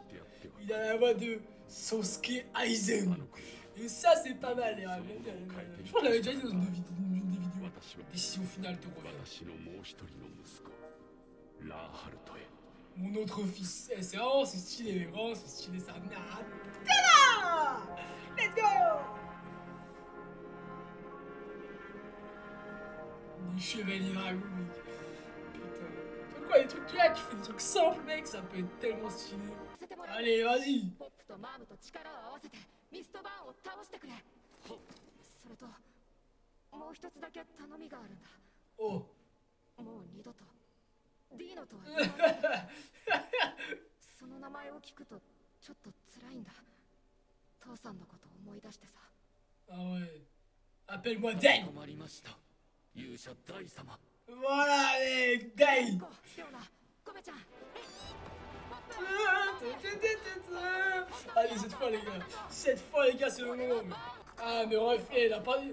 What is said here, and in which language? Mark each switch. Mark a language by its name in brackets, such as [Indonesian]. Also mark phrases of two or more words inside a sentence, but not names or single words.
[French] Il a la voix de Sasuke Aizen. Et ça c'est pas mal les gars. Je crois que je l'avais déjà dit dans une des vidéos. Décision finale te revient. Mon autre fils. Eh, c'est vraiment c'est stylé, vraiment c'est stylé ça. [English] Let's go. [French] Les chevaliers dragons, mec. Putain. Pourquoi les trucs là, tu fais des trucs simples, mec, ça peut être tellement stylé. Allez, vas-y. Oh. [Japanese] ディーノとは言わないその名前を聞くとちょっと辛いんだ父さんのことを思い出してさ [French] Ah ouais appelle-moi Dai Voilà mec Dai Allez cette fois les gars c'est le moment Ah mais bref, il a pas...